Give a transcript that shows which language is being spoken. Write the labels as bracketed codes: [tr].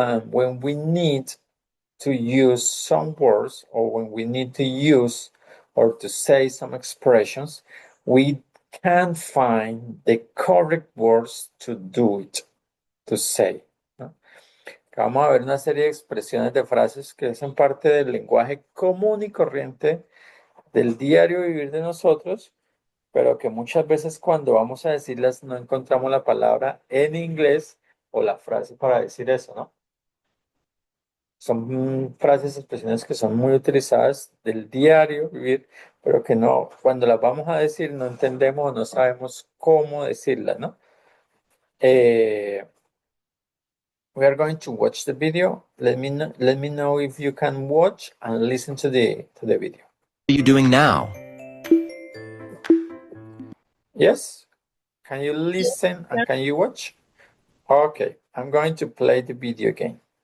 [en] when we need to use some words, or when we need to use or to say some expressions, we can find the correct words to do it, to say, ¿no? [es] Vamos a ver una serie de expresiones de frases que hacen parte del lenguaje común y corriente del diario vivir de nosotros, pero que muchas veces cuando vamos a decirlas no encontramos la palabra en inglés o la frase para decir eso, ¿no? Son frases, expresiones que son muy utilizadas del diario vivir, pero que no, cuando las vamos a decir no entendemos o no sabemos cómo decirlas, ¿no? [en] Eh, we are going to watch the video. Let me know if you can watch and listen to the video. What are you doing now? Yes? Can you listen and can you watch? Okay, I'm going to play the video again.